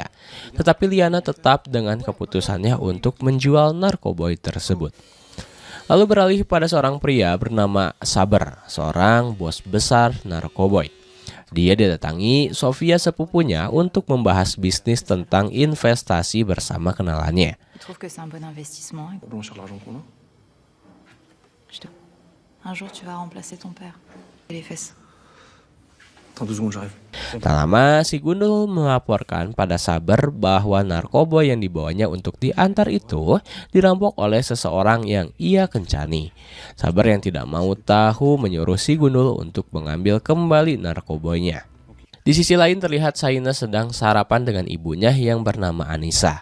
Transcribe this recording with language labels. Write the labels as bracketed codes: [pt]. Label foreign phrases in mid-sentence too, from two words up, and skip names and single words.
[id] Tetapi Liana tetap dengan keputusannya untuk menjual narkoboy tersebut. Lalu beralih pada seorang pria bernama Saber, seorang bos besar narkoboy. Dia didatangi Sofia sepupunya untuk membahas bisnis tentang investasi bersama kenalannya. [fr] Un jour, tu vas remplacer ton père. Les fesses. Attends 2 secondes, j'arrive. [id] Tak lama, si Gundul melaporkan pada Saber bahwa narkoba yang dibawanya untuk diantar itu dirampok oleh seseorang yang ia kencani. Saber yang tidak mau tahu menyuruh si Gundul untuk mengambil kembali narkobanya. Di sisi lain terlihat Saines sedang sarapan dengan ibunya yang bernama Anissa.